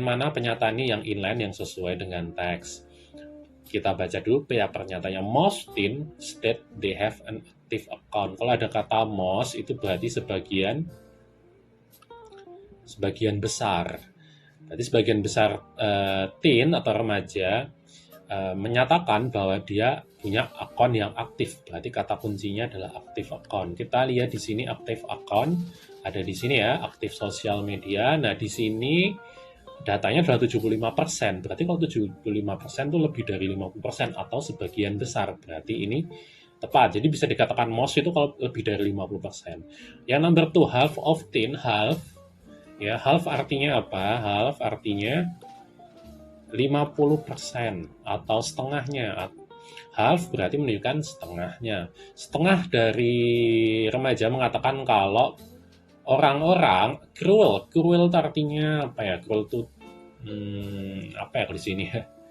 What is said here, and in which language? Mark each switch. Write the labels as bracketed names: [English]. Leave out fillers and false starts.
[Indonesian] Mana pernyataannya yang inline yang sesuai dengan teks? Kita baca dulu ya pernyataannya. [English] Most teen state they have an active account. [Indonesian] Kalau ada kata most itu berarti sebagian besar. Berarti sebagian besar teen atau remaja menyatakan bahwa dia punya akun yang aktif. Berarti kata kuncinya adalah active account. Kita lihat di sini active account ada di sini ya, aktif sosial media. Nah, di sini datanya adalah 75%. Berarti kalau 75% itu lebih dari 50% atau sebagian besar. Berarti ini tepat. Jadi bisa dikatakan most itu kalau lebih dari 50%. [English] Yang number 2, half of teen, half. [Indonesian] Ya, half artinya apa? Half artinya 50% atau setengahnya. Half berarti menunjukkan setengahnya. Setengah dari remaja mengatakan kalau orang-orang cruel. Cruel itu artinya apa ya? Cruel itu apa ya di sini ya?